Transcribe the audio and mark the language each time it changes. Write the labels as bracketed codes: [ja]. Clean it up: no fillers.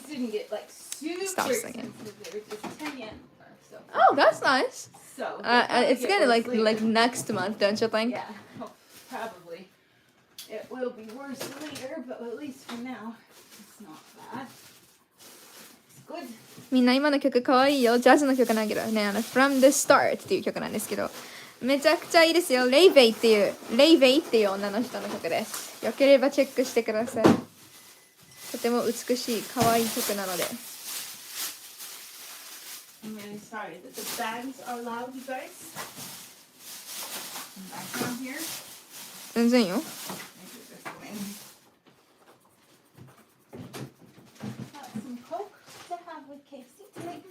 [en] Things didn't get like super Stop singing. expensive. They were just 10 yen or so. Oh, that's nice. So It's gonna like next month, don't you think? Yeah, oh, probably. It will be worse later, but at least for now, it's not bad. It's good. [ja] みんな今の曲かわいいよ。ジャズの曲なんだけどね、From the Start っていう曲なんですけど、めちゃくちゃいいですよ。レイベイっていう女の人の曲です。よければチェックしてください。とても美しい可愛い曲なので。 [en] I'm really sorry that the bags are loud, you guys. Some background here. [ja] 全然よ。 [en] Maybe this way. Got some Coke to have with KFC today.